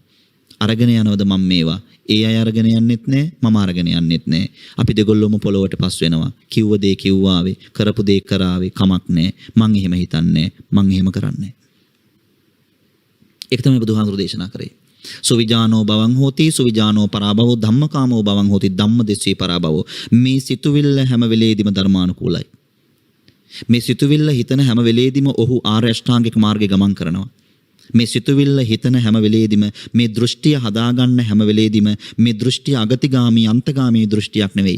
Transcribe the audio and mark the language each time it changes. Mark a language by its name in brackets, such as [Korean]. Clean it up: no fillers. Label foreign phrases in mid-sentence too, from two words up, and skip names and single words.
[Sinhala] අරගෙන යනවද මම මේවා? ඒ අය අරගෙන යන්නෙත් නෑ, මම අරගෙන යන්නෙත් නෑ. අපි දෙගොල්ලොම පොළොවට පස් වෙනවා. කිව්ව දේ කිව්වාවේ, කරපු දේ කරාවේ, කමක් නෑ. මං එහෙම හිතන්නේ, මං එහෙම කරන්නේ. ඒක තමයි බුදුහාමුදුරු දේශනා කරේ. [Pali] සුවිජානෝ බවං හෝති සුවිජානෝ පරාභවෝ ධම්මකාමෝ බවං හෝති ධම්මදෙස්සී පරාභවෝ. [Sinhala] මේ සිතුවිල්ල හැම වෙලේදීම ධර්මානුකූලයි. මේ සිතුවිල්ල හිතන හැම වෙලේදීම ඔහු ආර්ය අෂ්ටාංගික මාර්ගේ ගමන් කරනවා. මේ සිතුවිල්ල හිතන හැම වෙලේදීම මේ දෘෂ්ටිය හදාගන්න හැම වෙලේදීම මේ දෘෂ්ටිය අගතිගාමී අන්තගාමී දෘෂ්ටියක් නෙවෙයි.